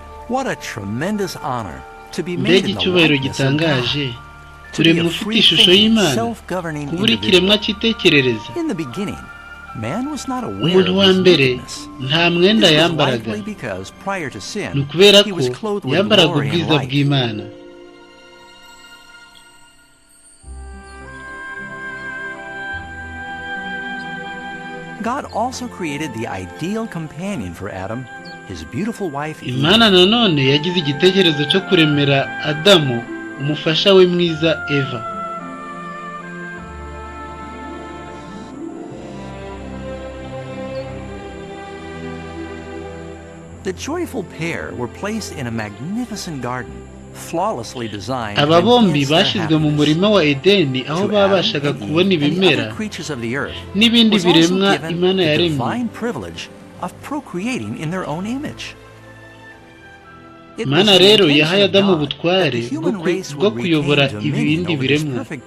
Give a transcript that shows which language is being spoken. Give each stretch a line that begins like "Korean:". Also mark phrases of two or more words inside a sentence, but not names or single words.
English: What a tremendous honor to be made
Kinyarwanda: mbega
English: in the
Kinyarwanda: icyubahiro
English: likeness of
Kinyarwanda: gitangaje
English: God.
Kinyarwanda: turemwa ufite ishusho y'Imana kubura ikiremwa cyitekerereza.
English: In the beginning, man was not aware
Kinyarwanda: umuntu
English: of
Kinyarwanda: wa
English: his
Kinyarwanda: mbere
English: wickedness.
Kinyarwanda: nta mwenda
English: This was
Kinyarwanda: yambaraga,
English: likely because prior to sin,
Kinyarwanda: ni ukubera
English: he
Kinyarwanda: ko
English: was clothed with
Kinyarwanda: yambaraga
English: glory and
Kinyarwanda: ubwiza
English: light.
Kinyarwanda: bw'Imana.
English: God also created the ideal companion for Adam, his beautiful wife Eve.
Kinyarwanda: Imana nanone yagize igitekerezo cyo kuremera Adamu umufasha we mwiza Eva.
English: The joyful pair were placed in a magnificent garden, flawlessly designed.
Kinyarwanda: Aba bombi bashyizwe mu murima wa Edeni aho babashaga kubona ibimera n'ibindi biremwa Imana yaremye. Imana rero yahaye Adamu ubutware bwo kuyobora ibindi biremwa.